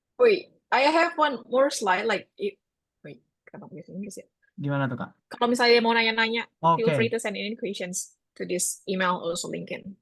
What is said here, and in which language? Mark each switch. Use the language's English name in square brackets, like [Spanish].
[English] wait, I have one more slide. Like, wait, [Indonesian] kenapa bahasa Inggris ya? gimana tuh Kak? Kalau misalnya mau nanya-nanya, [English] feel free [Indonesian] Oke, [English] to send in questions to this email also LinkedIn.